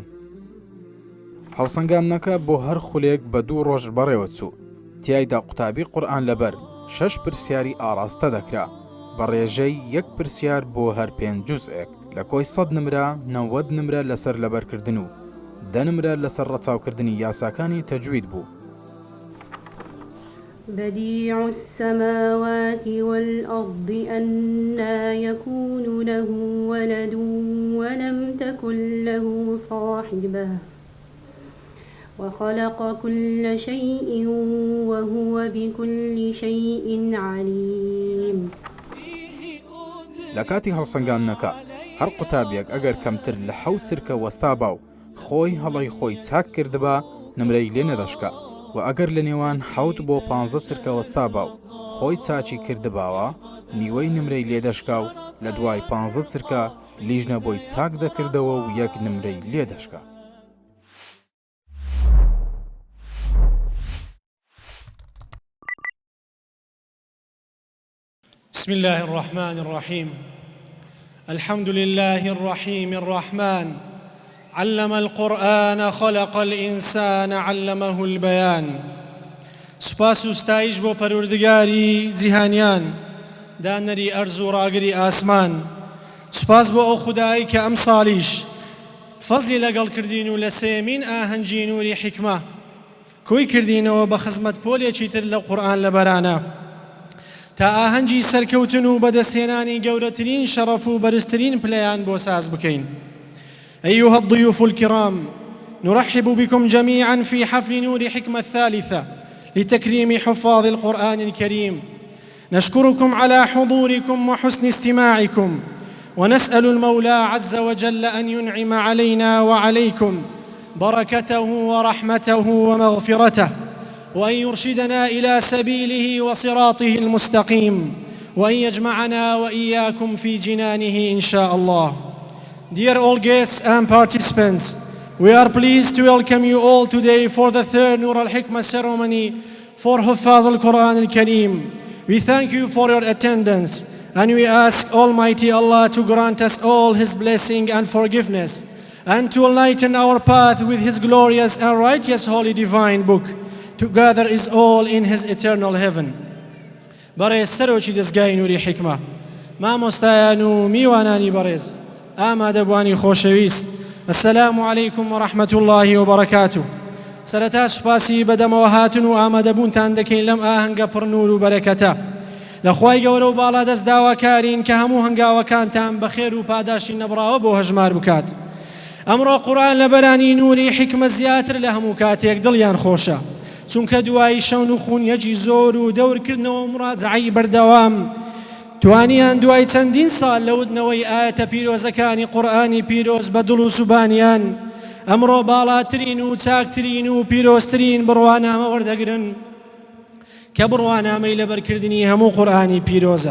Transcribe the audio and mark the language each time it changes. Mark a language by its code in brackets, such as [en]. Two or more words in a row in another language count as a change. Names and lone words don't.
[ckb] هەڵسەنگاندنەکە بۆ هەر خولێک بە 2 ڕۆژ بەڕێوە چوو. تیایدا قوتابی قورئان لەبەر 6 پرسیاری ئاراستە دەکرا بە ڕێژەی 1 پرسیار بۆ هەر 5 جوزئێک. لە کۆی 100 نمرە 90 نمرە لەسەر لەبەرکردن و 10 نمرە لەسەر ڕەچاوکردنی یاساکانی تەجوید بوو. [ar] بديع السماوات والأرض أنى يكون له ولد ولم تكن له صاحبة وخلق كل شيء وهو بكل شيء عليم. [ckb] لە کاتی هەڵسەنگاندنەکە هەر قوتابێک ئەگەر کەمتر لە 7 سرکە وەستا با و خۆی هەڵەی خۆی چاک کردبا نمرەی لێ نەدەشکا و ئەگەر لە نێوان 7 بۆ 15 سرکە وەستا با و خۆی چاچی کردباوە نیوەی نمرەی لێ دەشکا و لە دوای 15 سرکە لیژنە بۆی چاک دەکردەوە و 1 نمرەی لێ دەشکا. [ar] بسم الله الرحمن الرحيم الحمد لله الرحيم الرحمن علم القرآن خلق الإنسان علمه البيان. [ckb] سپاس و ستایش بۆ پەروەردگاری جیهانیان دانەری ئەرز و ڕاگری ئاسمان. سپاس بۆ ئەو خودایی کە ئەم ساڵیش فەزلی لەگەڵ کردین و لە سێمین ئاهەنگی نوری حیکمە کۆی کردینەوە بە خزمەت پۆلێکی تر لە قورئان لەبەرانە تا ئاهەنگی سەرکەوتن و بەدەستهێنانی گەورەترین شەڕەف و بەرزترین پلەیان بۆ ساز بکەین. [ar] أيها الضيوف الكرام، نرحب بكم جميعا في حفل نور حكمة الثالثة لتكريم حفاظ القرآن الكريم. نشكركم على حضوركم وحسن استماعكم، ونسأل المولى عز وجل أن ينعم علينا وعليكم بركته ورحمته ومغفرته، وأن يرشدنا إلى سبيله وصراطه المستقيم، وأن يجمعنا وإياكم في جنانه إن شاء الله. [en] Dear all guests and participants, we are pleased to welcome you all today for the third Nur al-Hikmah ceremony for [ar] حفاظ القرآن الكريم. [en] We thank you for your attendance, and we ask Almighty Allah to grant us all His blessing and forgiveness, and to enlighten our path with His glorious and righteous holy divine book. Together is all in His eternal heaven. [ckb] بەڕێز سەرۆکی دەستگای نووری حیکمە، مامۆستایان و میوانانی بەڕێز، ئامادەبوانی خۆشەویست، [ar] السلام علیکم و رحمة الله وبركاته. [ckb] سەرەتا سوپاسی بەدەمەوە هاتن و ئامادەبوونتان دەکەین لەم ئاهەنگە پڕنور و بەرەکەتە. لەخوای گەورە و باڵا دەست داواکارین کە هەموو هەنگاوەکانتان بەخێر و پاداشی نەبراوە بۆ هەژمار بکات. ئەمڕۆ قورئان لە بەرانی نووری حیکمە زیاتر لە هەموو کاتێک دڵیان خۆشە، چونکە دوایی شەون و خونیەکی زۆر و دەورکردنەوە مڕاجعەی بەردەوام توانیان دوای چەندین ساڵ لەوتنەوەی ئاەتە پیرۆزەکانی قورئانی پیرۆز بە دڵ و زوبانیان ئەمڕۆ باڵاترین و چاکترین و پیرۆزترین بڕوانامە وەردەگرن کە بڕوانامەی لەبەرکردنی هەموو قورئانی پیرۆزە.